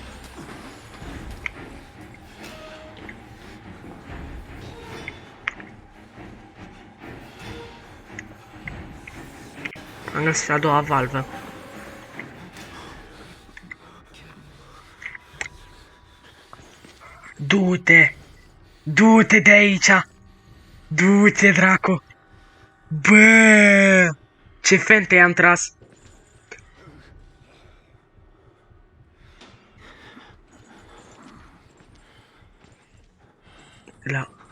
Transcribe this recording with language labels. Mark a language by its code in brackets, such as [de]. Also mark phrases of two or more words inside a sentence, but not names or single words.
[ro] Am găsit a doua valvă. Du-te! Du-te de aici! Du-te, dracu! Bă! Ce fente i-am tras! La...